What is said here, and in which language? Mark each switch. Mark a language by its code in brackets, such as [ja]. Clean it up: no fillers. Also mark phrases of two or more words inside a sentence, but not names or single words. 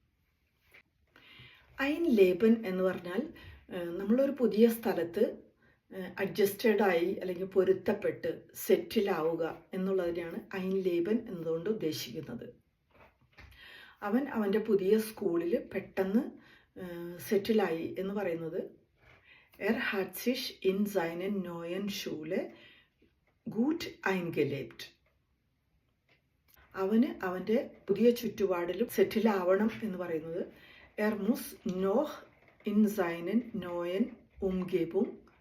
[de] Einleben [ml] എന്ന് പറഞ്ഞാൽ നമ്മളൊരു പുതിയ സ്ഥലത്ത് അഡ്ജസ്റ്റഡായി അല്ലെങ്കിൽ പൊരുത്തപ്പെട്ട് സെറ്റിലാവുക എന്നുള്ളതിനെയാണ് [de] Einleben [ml] എന്നതുകൊണ്ട് ഉദ്ദേശിക്കുന്നത്. അവൻ അവൻ്റെ പുതിയ സ്കൂളിൽ പെട്ടെന്ന് സെറ്റിലായി എന്ന് പറയുന്നത് [de] hat sich in seinen neuen Schule gut eingelebt. [ml] അവന് അവൻ്റെ പുതിയ ചുറ്റുപാടിലും സെറ്റിലാവണം എന്ന് പറയുന്നത് [de] muss noch in seinen neuen Umgebung